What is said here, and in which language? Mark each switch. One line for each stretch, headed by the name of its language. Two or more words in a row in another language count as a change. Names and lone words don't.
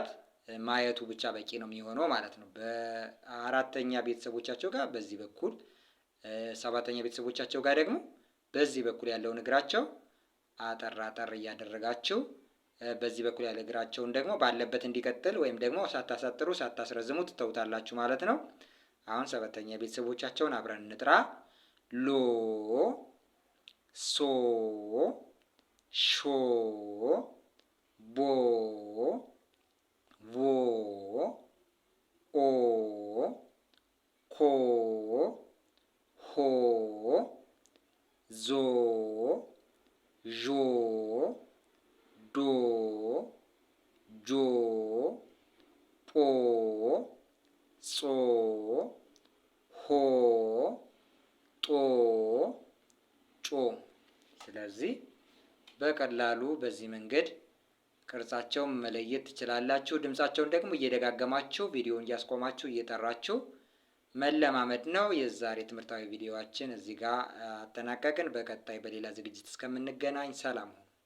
Amharic: ማየቱ ብቻ በቂ ነው የሚሆነው ማለት ነው። በአራተኛ ቤተሰቦቻቸው ጋር በዚህ በኩል፣ ሰባተኛ ቤተሰቦቻቸው ጋር ደግሞ በዚህ በኩል ያለውን እግራቸው አጠር እያደረጋችሁ በዚህ በኩል ያለ እግራቸውን ደግሞ ባለበት እንዲቀጥል ወይም ደግሞ ሳታሳጥሩ ሳታስረዝሙ ትተውታላችሁ ማለት ነው። አሁን ሰባተኛ ቤተሰቦቻቸውን አብረን እንጥራ። ሎ ሶ ሾ ቦ ቮ ኦ ኮ ሆ ዞ ዦ ዶ ጆ ጶ ጾ ሆ ጦ ጮ። ስለዚህ በቀላሉ በዚህ መንገድ ቅርጻቸውን መለየት ትችላላችሁ። ድምጻቸውን ደግሞ እየደጋገማችሁ ቪዲዮውን እያስቆማችሁ እየጠራችሁ መለማመድ ነው። የዛሬ ትምህርታዊ ቪዲዮዋችን እዚህ ጋር አጠናቀቅን። በቀጣይ በሌላ ዝግጅት እስከምንገናኝ ሰላም ሁኑ።